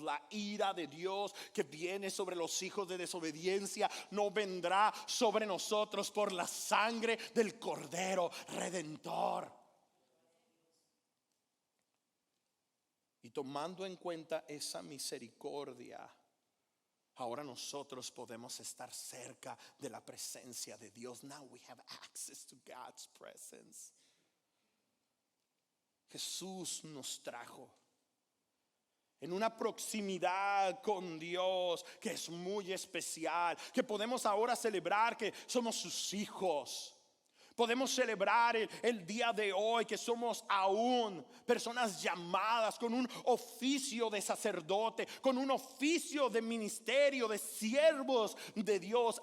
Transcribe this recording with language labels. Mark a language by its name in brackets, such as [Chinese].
[Spanish] La ira de Dios que viene sobre los hijos de desobediencia no vendrá sobre nosotros por la sangre del Cordero Redentor. Y tomando en cuenta esa misericordia, ahora nosotros podemos estar cerca de la presencia de Dios. [English] Now we have access to God's presence. [Spanish] Jesús nos trajo en una proximidad con Dios que es muy especial, que podemos ahora celebrar que somos sus hijos. Podemos celebrar el día de hoy que somos aún personas llamadas con un oficio de sacerdote, con un oficio de ministerio, de siervos de Dios.